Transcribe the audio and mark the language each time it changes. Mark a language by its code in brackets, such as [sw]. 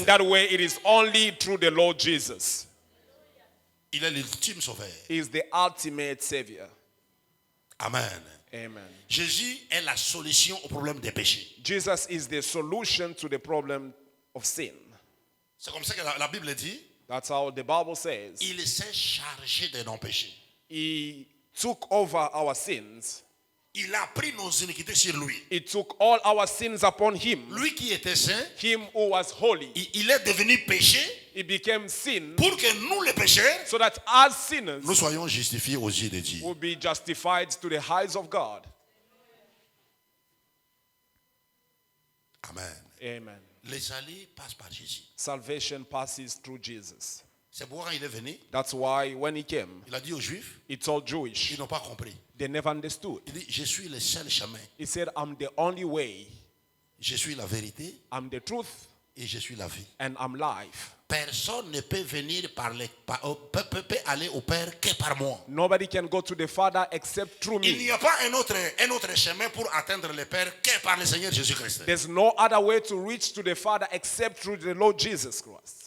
[en] And that way it is only through the Lord Jesus. [fr] Il est l'ultime sauveur. [en] He is the ultimate Savior. [fr] Amen. [en] Amen. [fr] Jésus est la solution au problème des péchés. [en] Jesus is the solution to the problem of sin. [fr] C'est comme ça que la Bible dit, [en] That's how the Bible says. [fr] il s'est chargé de nos péchés. [en] He took over our sins. [fr] Il a pris nos iniquités sur lui. [en] He took all our sins upon Him. [fr] Lui qui était saint, [en] Him who was holy. [fr] il est devenu péché [en] He became sin [fr] pour que nous les pécheurs, [en] so that as sinners [fr] nous soyons justifiés aux yeux de Dieu. [en] will be justified to the eyes of God. [fr] Amen. [en] Amen. [fr] Le salut passe par Jésus. [en] Salvation passes through Jesus. [fr] C'est pourquoi quand il est venu, [en] That's why when He came, [fr] il a dit aux Juifs, [en] He told Jewish, [fr] ils n'ont pas compris. [en] they never understood. [fr] Il dit, je suis le seul chemin, [en] He said, I'm the only way, [fr] je suis la vérité [en] I'm the truth, [fr] et je suis la vie. [en] and I'm life. [fr] Personne ne peut venir peut aller au Père que par moi. [en] Nobody can go to the Father except through [fr] Il [en] me. [fr] n'y a pas un autre chemin pour atteindre le Père que par le Seigneur Jésus-Christ. [en] There's no other way to reach to the Father except through the Lord Jesus Christ.